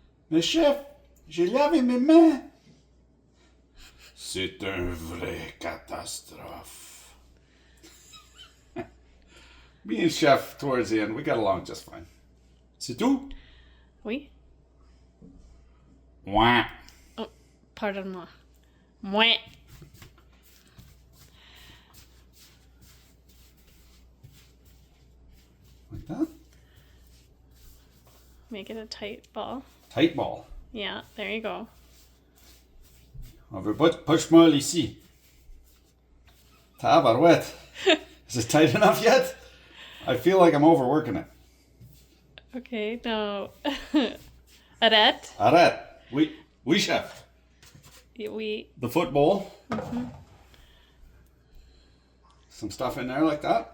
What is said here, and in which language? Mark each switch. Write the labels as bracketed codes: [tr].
[fr] Mais chef, j'ai lavé mes mains. C'est un vrai catastrophe. [en] Me and Chef, towards the end, we got along just fine. [fr] C'est tout? Oui. Wah. Oh, pardon-moi. Mouais. [en] Like that? Make it a tight ball. Tight ball. Yeah, there you go. [fr] On veut pas de push-molle ici. [en] Tabarouette. Is it tight enough yet? I feel like I'm overworking it. Okay, now... [fr] Arrête. Arrête. Oui, chef. [en] We... The foot bowl. Some stuff in there like that.